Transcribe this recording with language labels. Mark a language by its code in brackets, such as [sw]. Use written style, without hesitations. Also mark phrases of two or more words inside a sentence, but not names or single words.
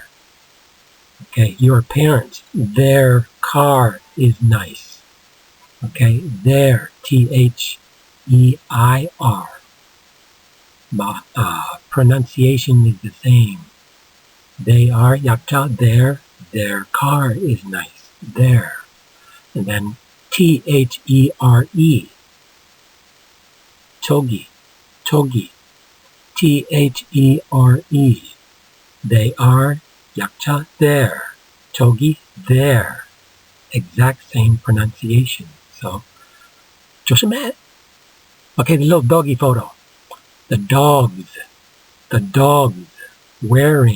[en] Okay, your parents, their car is nice. Okay, their, T-H-E-I-R. Pronunciation is the same. They are, 약자, their car is nice. Their. And then T-H-E-R-E. Togi. T-H-E-R-E. They are, 약자, their. Togi, their. Exact same pronunciation. So, 조심해. Okay, the little doggy photo. The dogs wearing.